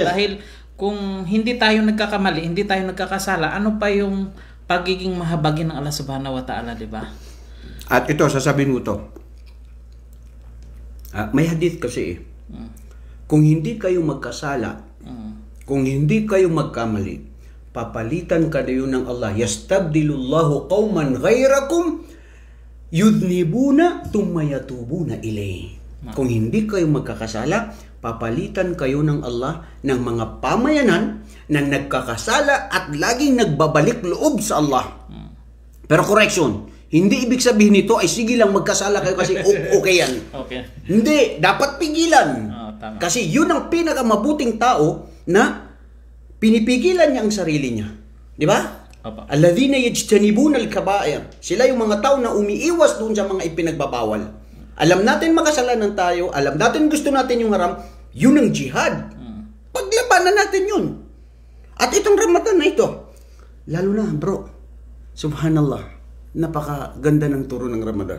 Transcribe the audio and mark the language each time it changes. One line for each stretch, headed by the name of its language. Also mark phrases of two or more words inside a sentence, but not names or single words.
Filipino: Dahil kung hindi tayo nagkakamali, hindi tayo nagkakasala, ano pa yung pagiging mahabagin ng Allah
Arabic: سبحانه وتعالى,
Filipino: di ba? At ito, sasabihin mo to. May hadith kasi kung hindi kayo magkasala, kung hindi kayo magkamali, papalitan kayo ng Allah.
Arabic: يستبدل الله قوما غيركم يذنبون ثم يتوبون إليه.
Filipino: Kung hindi kayo magkakasala, papalitan kayo ng Allah ng mga pamayanan na nagkakasala at laging nagbabalik loob sa Allah. Pero correction, hindi ibig sabihin nito ay sige lang magkasala kayo kasi okay yan. Okay. Hindi, dapat pigilan. Tama. Kasi yun ang pinakamabuting tao na pinipigilan niya ang sarili niya. Di ba?
Arabic: الذين يجتنبون الكبائر.
Filipino: Sila yung mga tao na umiiwas doon sa mga ipinagbabawal. Alam natin makasalanan tayo, alam natin gusto natin yung haram, yun ang jihad. Paglabanan natin yun. At itong Ramadan na ito, lalo na bro, subhanallah, napakaganda ng turo ng Ramadan.